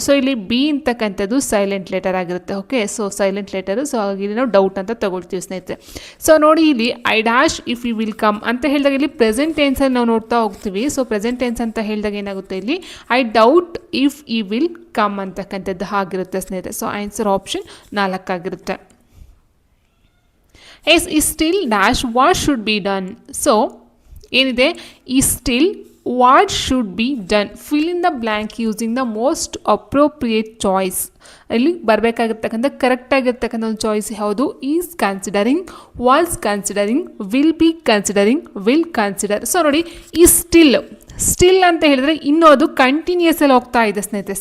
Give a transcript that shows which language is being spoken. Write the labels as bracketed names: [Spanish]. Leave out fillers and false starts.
[Kannada] So ಇಲ್ಲಿ B ಅಂತಕ್ಕಂಥದ್ದು silent letter ಆಗಿರುತ್ತೆ. Okay, so silent letter. So ಹಾಗಾಗಿ ಇಲ್ಲಿ ನಾವು ಡೌಟ್ ಅಂತ ತಗೊಳ್ತೀವಿ ಸ್ನೇಹಿತರೆ. ಸೊ ನೋಡಿ ಇಲ್ಲಿ [English] I dash if you will come [Kannada] ಅಂತ ಹೇಳಿದಾಗ ಇಲ್ಲಿ ಪ್ರೆಸೆಂಟ್ ಟೆನ್ಸಲ್ಲಿ ನಾವು ನೋಡ್ತಾ ಹೋಗ್ತೀವಿ. ಸೊ ಪ್ರೆಸೆಂಟ್ ಟೆನ್ಸ್ ಅಂತ ಹೇಳಿದಾಗ ಏನಾಗುತ್ತೆ ಇಲ್ಲಿ [English] I doubt if you will come [Kannada] ಅಂತಕ್ಕಂಥದ್ದು ಆಗಿರುತ್ತೆ ಸ್ನೇಹಿತರೆ. ಸೊ ಆನ್ಸರ್ ಆಪ್ಷನ್ 4 ಆಗಿರುತ್ತೆ. [English] is still dash what should be done. [Kannada] So ಏನಿದೆ, ಈ [English] Still what should be done, fill in the blank using the most appropriate choice. [Kannada] ಇಲ್ಲಿ ಬರಬೇಕಾಗಿರ್ತಕ್ಕಂಥ ಕರೆಕ್ಟಾಗಿರ್ತಕ್ಕಂಥ ಒಂದು choice ಯಾವುದು? [English] Is considering, was considering, will be considering, will consider. [Kannada] So ನೋಡಿ, ಈ still ಅಂತ ಹೇಳಿದ್ರೆ ಇನ್ನೂ ಅದು ಕಂಟಿನ್ಯೂಸ್ ಅಲ್ಲಿ ಹೋಗ್ತಾ ಇದೆ ಸ್ನೇಹಿತರೆ.